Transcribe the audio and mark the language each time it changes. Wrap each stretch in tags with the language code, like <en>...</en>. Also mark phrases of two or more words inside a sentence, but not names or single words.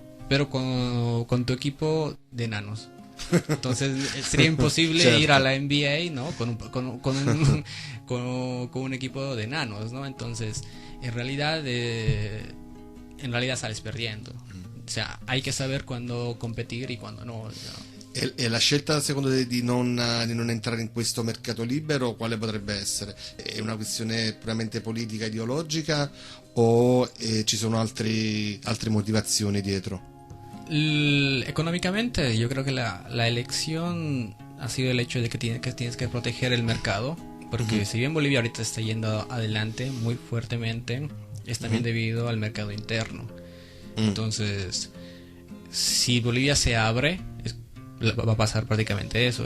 <es>Pero con tu equipo de enanos. Entonces sería imposible ir a la NBA, ¿no? Con un equipo de enanos, ¿no? Entonces en realidad sales perdiendo. O sea, hay que saber cuándo competir y cuándo no, ¿no?</es> <it>E la scelta secondo te di non entrare in questo mercato libero quale potrebbe essere? È una questione puramente politica, ideologica o ci sono altre motivazioni dietro?</it> <es>Económicamente yo creo que la elección ha sido el hecho de que tienes que proteger el mercado, porque si bien Bolivia ahorita está yendo adelante muy fuertemente, es también debido al mercado interno. Entonces, si Bolivia se abre, va a pasar prácticamente eso.</es>